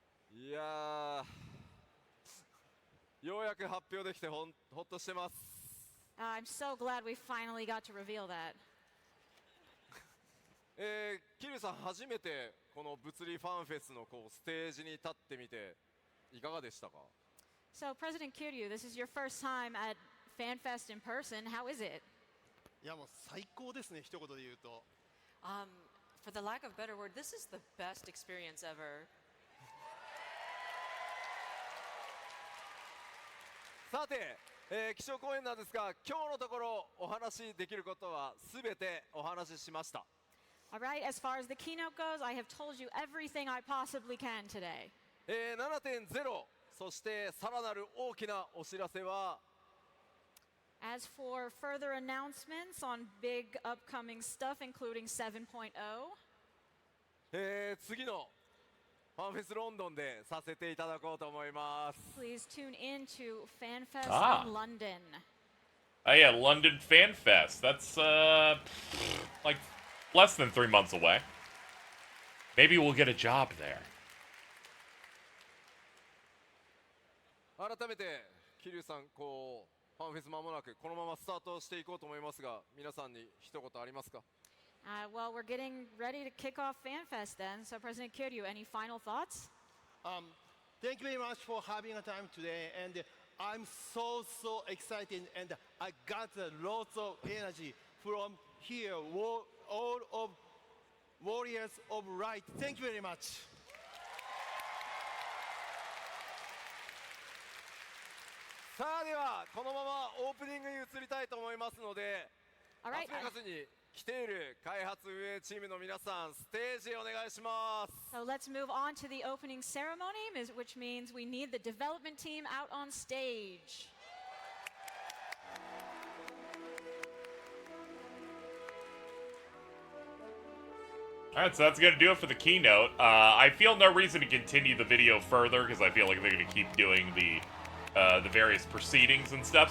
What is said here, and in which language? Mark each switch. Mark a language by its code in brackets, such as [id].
[ja] いやー、ようやく発表できてほっとしてます。 [en] I'm so glad we finally got to reveal that. [ja] 桐生さん初めてこの物理ファンフェスのステージに立ってみていかがでしたか？ [en] So, President Kiryu, this is your first time at FanFest in person. How is it? [ja] いやもう最高ですね、一言で言うと。 [en] For the lack of a better word, this is the best experience ever. [ja] さて、基調講演なんですが、今日のところお話しできることはすべてお話ししました。 [en] All right, as far as the keynote goes, I have told you everything I possibly can today. [ja] 7.0、そしてさらなる大きなお知らせは、 [en] As for further announcements on big upcoming stuff, including 7.0, [ja] 次のファンフェスロンドンでさせていただこうと思います。 [en] please tune in to FanFest Ah. in London. Oh yeah, London Fan Fest. That's, like, less than 3 months away. Maybe we'll get a job there. [ja] 改めて桐生さん、ファンフェス間もなくこのままスタートしていこうと思いますが、皆さんに一言ありますか？ [en] Well, we're getting ready to kick off FanFest then. So, President Kiryu, any final thoughts? Thank you very much for having a time today, and I'm so excited, and I got lots of energy from here, all of Warriors of Light. Thank you very much. [ja] さあではこのままオープニングに移りたいと思いますので、 [en] All [ja] ラ [en] right. [ja] スベガスに来ている開発運営チームの皆さん、ステージへお願いします。 [en] So let's move on to the opening ceremony, which means we need the development team out on stage. Alright, so that's going to do it for the keynote. I feel no reason to continue the video further, because I feel like they're going to keep doing the various proceedings and stuff.